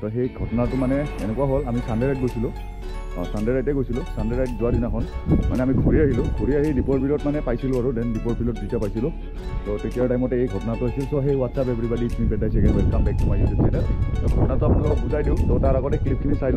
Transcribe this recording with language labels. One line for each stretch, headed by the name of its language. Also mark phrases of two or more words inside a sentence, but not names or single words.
Assamese: হেই ঘটনা টো মানে এনেকুৱা হ'ল আমি
English: Sunday night
Assamese: goisilo
English: Sunday night
Assamese: goisilo
English: Sunday night
Assamese: যোৱা দিনাহোন মানে আমি খুড়ী আহি দীপৰ বিলত মানে পাইছিলো আৰু then দীপৰ বিলত দিতা পাইছিলো তো তেতিয়াৰ time ত এই ঘটনা টো আছিল so
English: hey what's up everybody, it's me Bedai again, welcome back to my YouTube channel
Assamese: তো ঘটনা তো আপোনালোক বুজাই দিওঁ তো তাৰ আগতে ক্লিপ খিনি চাই ল